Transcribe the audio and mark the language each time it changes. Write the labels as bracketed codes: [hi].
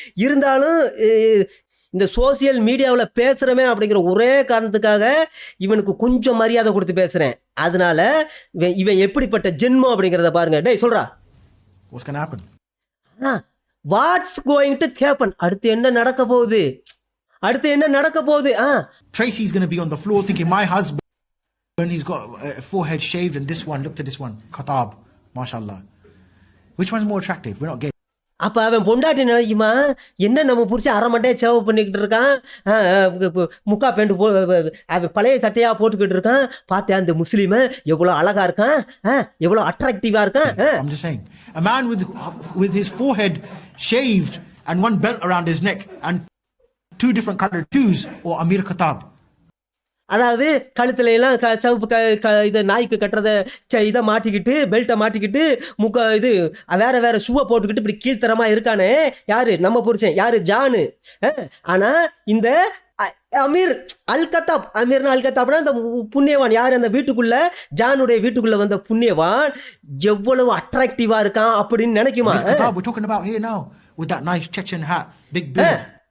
[ta] இருந்தாலும் இந்த சோசியல் மீடியாவில் பேசுகிறமே அப்படிங்கிற ஒரே காரணத்துக்காக இவனுக்கு கொஞ்சம் மரியாதை கொடுத்து பேசுகிறேன். அதனால இவன் எப்படிப்பட்ட ஜென்மம் அப்படிங்கிறத பாருங்க. டேய் சொல்றா, [en] What's gonna happen? What's going to happen, [ta] அடுத்து என்ன நடக்க போகுது. [en] Tracy's gonna be on the floor thinking, my husband, he's got a forehead shaved, and this one, look at this one, Khatab, mashallah. Which one's more attractive? We're not gay. [ta] அப்போ அவன் பொண்டாட்டி நினைக்குமா, என்ன நம்ம புரிச்சு அரை மண்டையை சேவ் பண்ணிக்கிட்டு இருக்கான், முக்கா பேண்ட் அவன் பழைய சட்டையாக போட்டுக்கிட்டு இருக்கான். பார்த்தேன் அந்த முஸ்லீமை எவ்வளோ அழகா இருக்கான், எவ்வளோ அட்ராக்டிவாக இருக்கான். [en] I'm just saying, a man with his forehead shaved and one belt around his neck and 2 different colored shoes, or Amir Khattab. [ta] அதாவது கழுத்துல எல்லாம் சவுப்பு இதை நாய்க்கு கட்டுறத இதை மாட்டிக்கிட்டு, பெல்ட்டை மாட்டிக்கிட்டு, வேற ஷூவை போட்டுக்கிட்டு இப்படி கீழ்த்தரமா இருக்கானே, யாரு நம்ம புருஷன், யாரு ஜானு. ஆனா இந்த அமீர் அல் கத்தாப்னா அந்த புண்ணியவான், யார் அந்த வீட்டுக்குள்ள, ஜானுடைய வீட்டுக்குள்ள வந்த புண்ணியவான் எவ்வளவு அட்ராக்டிவா இருக்கான் அப்படின்னு நினைக்குமா. [en] We're talking about here now with that nice Chechen hat, big beard.